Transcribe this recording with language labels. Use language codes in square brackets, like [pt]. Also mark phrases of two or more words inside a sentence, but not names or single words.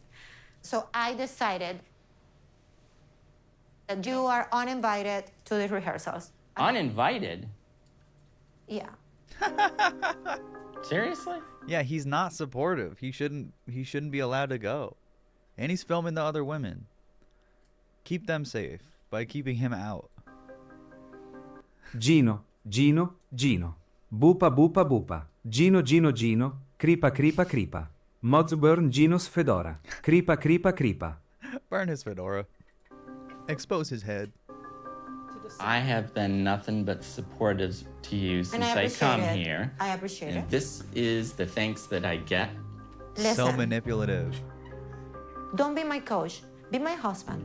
[en] So I decided that you are uninvited to the rehearsals. Uninvited? Yeah. Seriously? Yeah, he's not supportive. He shouldn't be allowed to go. And he's filming the other women. Keep them safe by keeping him out. Gino, Gino, Gino. Bupa, bupa, bupa. Gino, Gino, Gino. Kripa, kripa, kripa. Mods burn Gino's fedora. Kripa, kripa, kripa. Burn his fedora. Expose his head. I have been nothing but supportive to you since I appreciate come it. here. I appreciate And it. this is the thanks that I get. So Listen. manipulative. Don't be my coach. Be my husband.